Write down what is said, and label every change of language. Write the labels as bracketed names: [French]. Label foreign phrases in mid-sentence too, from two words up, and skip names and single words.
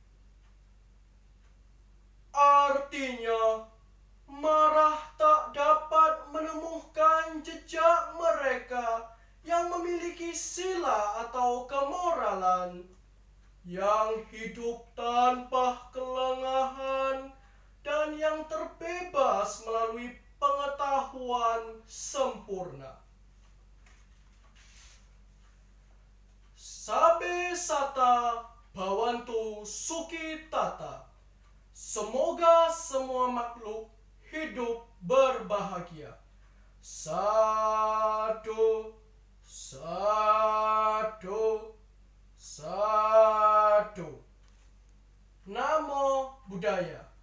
[Indonesian] Artinya, marah tak dapat menemukan jejak mereka yang memiliki sila atau kemoralan, yang hidup tanpa kelengahan dan yang terbebas melalui pengetahuan sempurna. [Pali] Sabe sata bhavantu sukhitata. [Indonesian] Semoga semua makhluk hidup berbahagia. [Pali] Sadu, sadu, sadu. Namo Buddhaya.